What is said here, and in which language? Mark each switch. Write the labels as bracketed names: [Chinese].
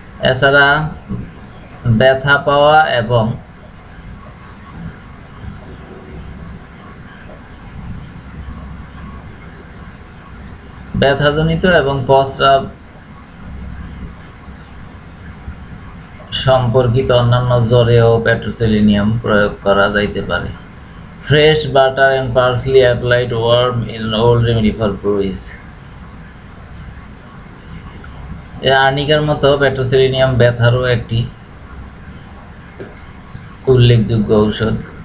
[Bangla] এছাড়া ব্যথা পাওয়া এবং ব্যথাজনিত এবং প্রস্রাব সম্পর্কিত অন্যান্য জ্বরেও পেট্রোসেলেনিয়াম প্রয়োগ করা যাইতে পারে। [English] Fresh butter and parsley applied warm in an old remedy for bruise. [Bangla] আর্নিকার মতো পেট্রোসেলেনিয়াম ব্যথারও একটি উল্লেখযোগ্য ঔষধ।